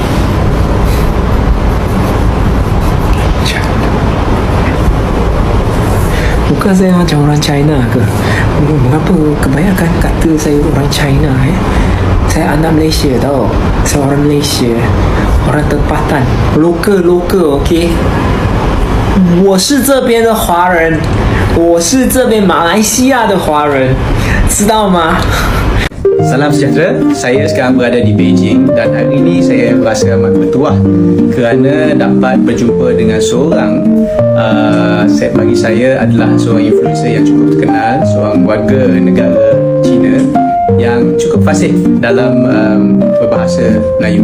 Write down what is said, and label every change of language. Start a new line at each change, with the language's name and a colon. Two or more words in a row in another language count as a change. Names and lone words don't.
Malay: Bukan saya macam orang China ke? Mengapa kebanyakan kata saya orang China? Saya anak Malaysia tau. Saya orang Malaysia, orang tempatan, local, okay?
Chinese: 我是这边的华人，我是这边马来西亚的华人，知道吗？
Malay: Salam sejahtera, saya sekarang berada di Beijing dan hari ini saya merasa amat bertuah kerana dapat berjumpa dengan seorang bagi saya adalah seorang influencer yang cukup terkenal, seorang warga negara Cina yang cukup fasih dalam berbahasa Melayu.